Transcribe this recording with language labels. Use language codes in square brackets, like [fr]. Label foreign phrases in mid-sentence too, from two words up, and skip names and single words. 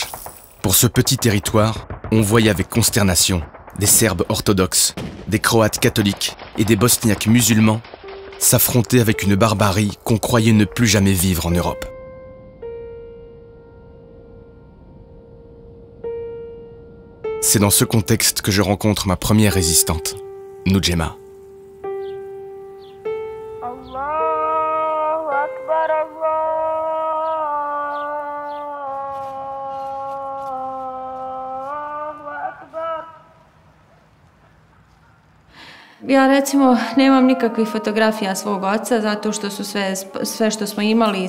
[fr] Pour ce petit territoire, on voyait avec consternation des Serbes orthodoxes, des Croates catholiques et des Bosniaques musulmans s'affronter avec une barbarie qu'on croyait ne plus jamais vivre en Europe. C'est dans ce contexte que je rencontre ma première résistante, Nujema. [bs] Ja recimo nemam nikakvih fotografija svog oca zato što su sve što smo imali.